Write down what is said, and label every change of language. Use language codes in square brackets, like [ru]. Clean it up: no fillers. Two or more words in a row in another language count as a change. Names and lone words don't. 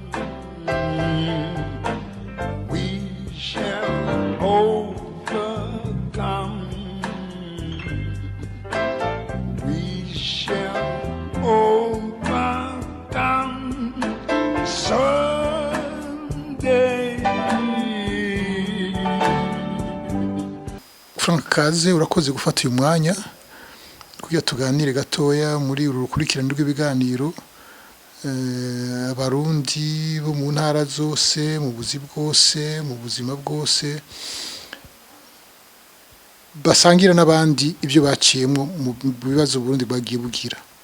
[en] We shall overcome. We shall overcome someday. [rn] Frank Kaze urakoze gufata uyu mwanya kugira tuganire gatoya muri uru rukurikirane rw'ibiganiro abarundi bo mu ntara zose mu buzi bwose mu buzima bwose basangira n'abandi ibyo baciyemo mu bibazo Burundi bagiye bugira.